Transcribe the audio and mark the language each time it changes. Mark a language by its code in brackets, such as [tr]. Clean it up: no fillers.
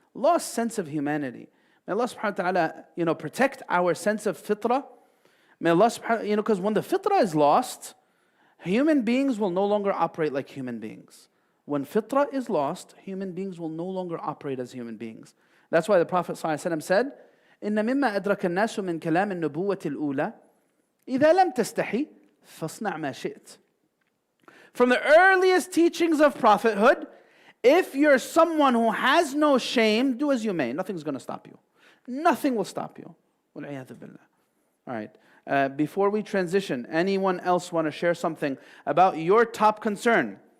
[en] Lost sense of humanity. May Allah subhanahu wa ta'ala, protect our sense of fitrah. May Allah subhanahu, because when the fitrah is lost, human beings will no longer operate like human beings. When fitrah is lost, human beings will no longer operate as human beings. That's why the Prophet ﷺ said, [ar] إِنَّ مِمَّا أَدْرَكَ النَّاسُ مِنْ كَلَامِ النُّبُوَّةِ الْأُولَى إِذَا لَمْ تَسْتَحِي فَاصْنَعْ مَا شِئْتَ. [en] From the earliest teachings of prophethood, if you're someone who has no shame, do as you may. Nothing's going to stop you. Nothing will stop you. [ar] وَالْعِيَاذُ بِاللَّهِ. [en] All right. Before we transition, anyone else want to share something about your top concern?